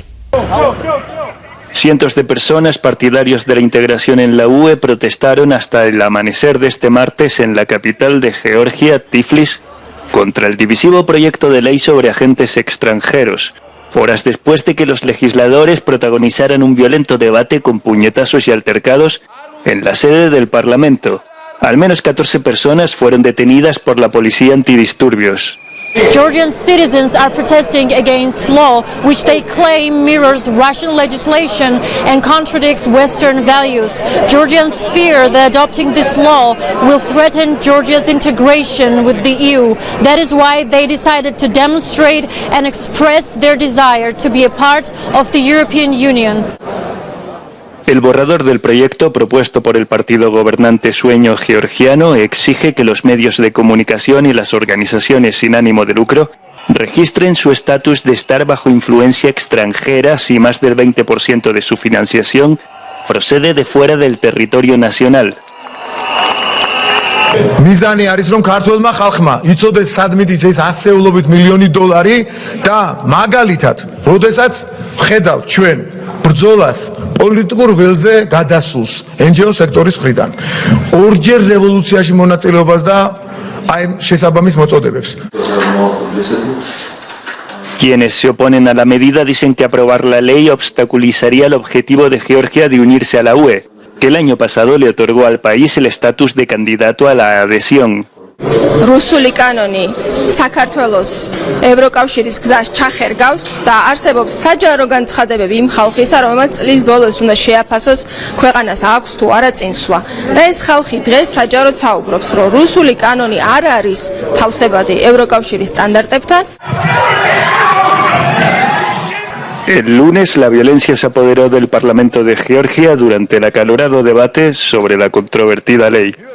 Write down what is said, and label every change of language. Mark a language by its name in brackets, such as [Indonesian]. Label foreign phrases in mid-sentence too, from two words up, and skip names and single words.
[Spanish] Cientos de personas partidarios de la integración en la UE protestaron hasta el amanecer de este martes en la capital de Georgia, Tiflis, contra el divisivo proyecto de ley sobre agentes extranjeros, horas después de que los legisladores protagonizaran un violento debate con puñetazos y altercados en la sede del Parlamento. Al menos 14 personas fueron detenidas por la policía antidisturbios. [English] Georgian citizens are protesting against law which they claim mirrors Russian legislation and contradicts Western values. Georgians fear that adopting this law will threaten Georgia's integration with the EU. That is why they decided to demonstrate and express their desire to be a part of the European Union. [Spanish] El borrador del proyecto propuesto por el partido gobernante Sueño Georgiano exige que los medios de comunicación y las organizaciones sin ánimo de lucro registren su estatus de estar bajo influencia extranjera si más del 20% de su financiación procede de fuera del territorio nacional. [Georgian] მიზანი არის რომ ქართულმა ხალხმა იცოდეს სადმით ის ასეულობით მილიონი დოლარი და მაგალითად, როდესაც ხედავთ ჩვენ ბრძოლას პოლიტიკურ ველზე გადასულს NGO სექტორის მხრიდან, ორჯერ რევოლუციაში მონაწილეობას და აი შესაბამის მოწოდებებს. [Spanish] Quienes se oponen a la medida dicen que aprobar la ley obstaculizaría el objetivo de Georgia de unirse a la UE, que el año pasado le otorgó al país el estatus de candidato a la adhesión. [Georgian] რუსული კანონი საქართველოს ევროკავშირის გზას ჩახერგავს და არსებობს საჯარო განცხადებები იმ ხალხისა, რომელმაც წლის ბოლოს უნდა შეაფასოს ქვეყანას აქვს თუ არა წინსვლა. და ეს ხალხი დღეს საჯაროდ საუბრობს, რომ რუსული კანონი არ არის თავსებადი ევროკავშირის სტანდარტებთან. [Spanish] El lunes la violencia se apoderó del Parlamento de Georgia durante el acalorado debate sobre la controvertida ley.